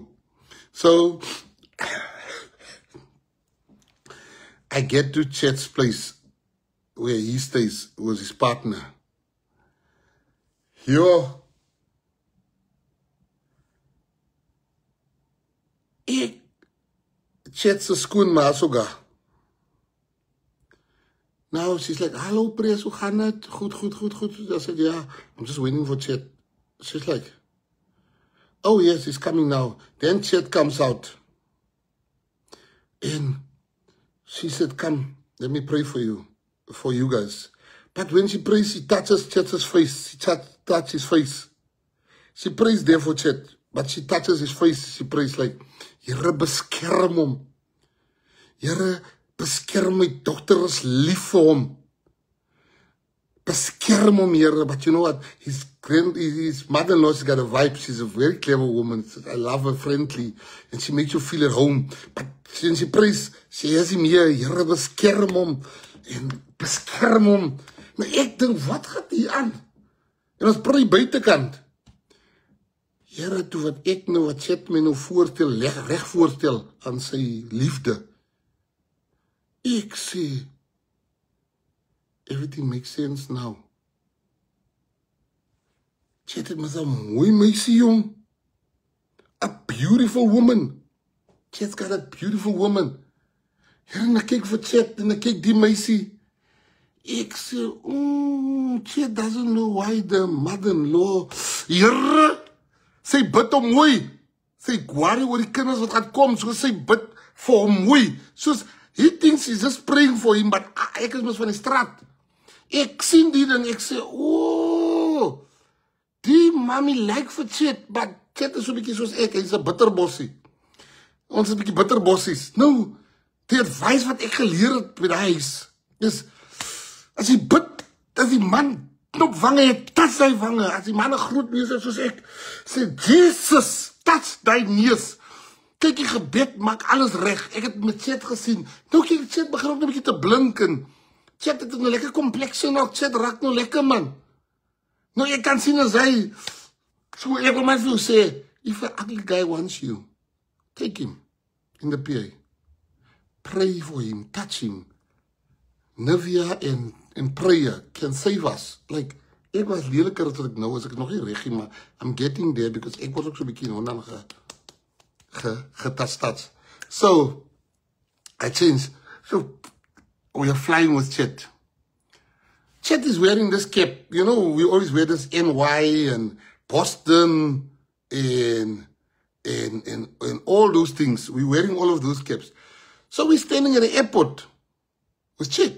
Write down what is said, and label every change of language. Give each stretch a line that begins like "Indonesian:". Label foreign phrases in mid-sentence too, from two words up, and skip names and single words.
English: So I get to Chet's place where he stays with his partner. Yo, Chet's a skoon masoga. Now she's like, hello,
Afrikaans: Pres, hoe gaan het? Goed.
English: I said, yeah, I'm just waiting for Chet. She's like, oh yes, he's coming now. Then Chet comes out. And she said, come, let me pray for you guys. But when she prays, she touches Chet's face. She touches his face. She prays there for Chet, but she touches his face. She prays like,
Afrikaans: Here beskerm hom. Here beskerm my dogter is lief vir hom. Beskerm hom, Here.
English: But you know what? His mother-in-law's got a vibe. She's a very clever woman. I love her, friendly. And she makes you feel at home. But when she prays, she has him here.
Afrikaans: Here beskerm hom. En beskerm hom. Maar ek dink, wat gaat hier aan? En ons pray buitekant. Here, toe wat ek nou, wat Chet my nou voorstel, reg voorstel aan sy liefde. Ek sê,
English: everything makes sense now.
Afrikaans: Chet het maar 'n mooi meisie, jong.
English: A beautiful woman. Chet's got a beautiful woman.
Afrikaans: Here, en ek kyk vir Chet, en ek kyk die meisie. Ek sê,
English: Chet doesn't know why the mother-in-law,
Afrikaans: Here, sy bid hom mooi. Sy worry oor die kinders wat gaan kom, so sy bid vir hom mooi. Soos,
English: he thinks he's just praying for him, but
Afrikaans: ek is mos van die straat. Ek sien die ding, ek sê, die mami lyk vir Chet, but Chet is so bietjie soos ek, hy's 'n bitterbossie. Ons is 'n bietjie bitterbossies. Nou, die advies wat ek geleer het by die huis, is, as jy bid, as die man knop vange, jy touch sy vange, as die man 'n groot neus is soos ek, sê, Jesus, touch die neus. Kyk, die gebed maak alles reg. Ek het met Chet gesien. Nou kyk, Chet begin ook 'n bietjie te blink en Chet het 'n lekker kompleksie nog. Chet raak nou lekker, man. Nou, ek kan sien as hy, so ek wil my vir jou sê,
English: if an ugly guy wants you, take him in the PA. pray for him, touch him. Nivea and prayer can save us. Like,
Afrikaans: ek was leliker as ek nou, as ek nog nie regie, maar
English: I'm getting there because
Afrikaans: ek was ook so bietjie nou getastats.
English: So, I changed. So, we are flying with Chet. Chet is wearing this cap. You know, we always wear this NY and Boston and all those things. We're wearing all of those caps. So we're standing at the airport with Chet.